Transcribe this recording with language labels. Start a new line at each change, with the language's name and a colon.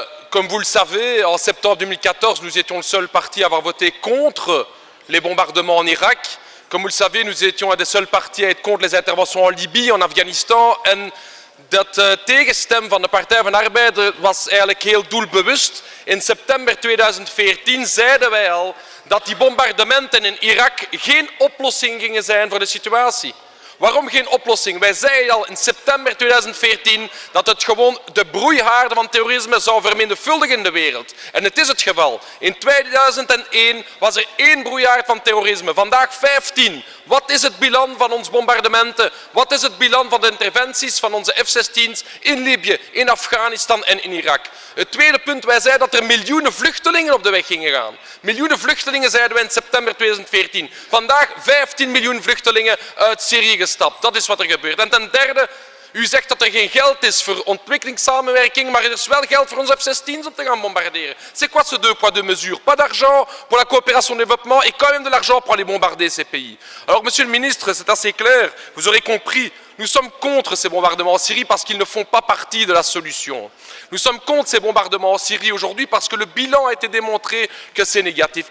French: Comme vous le savez, en septembre 2014, nous étions le seul parti à avoir voté contre les bombardements en Irak. Comme vous le savez, nous étions un des seuls partis à être contre les interventions en Libië, en Afghanistan.
Dutch: En dat tegenstem van de Partij van de Arbeid was eigenlijk heel doelbewust. In september 2014 zeiden wij al dat die bombardementen in Irak geen oplossing gingen zijn voor de situatie. Waarom geen oplossing? Wij zeiden al in september 2014 dat het gewoon de broeihaarden van terrorisme zou vermenigvuldigen in de wereld. En het is het geval. In 2001 was er 1 broeihaard van terrorisme, vandaag 15. Wat is het bilan van onze bombardementen? Wat is het bilan van de interventies van onze F-16's in Libië, in Afghanistan en in Irak? Het tweede punt, wij zeiden dat er miljoenen vluchtelingen op de weg gingen gaan. Miljoenen vluchtelingen zeiden we in september 2014. Vandaag 15 miljoen vluchtelingen uit Syrië gestapt. Dat is wat er gebeurt. En ten derde, u zegt dat er geen geld is voor ontwikkelingssamenwerking, maar er is wel geld voor onze F-16's om te gaan bombarderen.
French: C'est quoi ce deux poids deux mesures? Pas d'argent pour la coopération au développement et quand même de l'argent pour aller bombarder ces pays. Alors, monsieur le ministre, c'est assez clair, vous aurez compris, nous sommes contre ces bombardements en Syrie parce qu'ils ne font pas partie de la solution. Nous sommes contre ces bombardements en Syrie aujourd'hui parce que le bilan a été démontré que c'est négatif.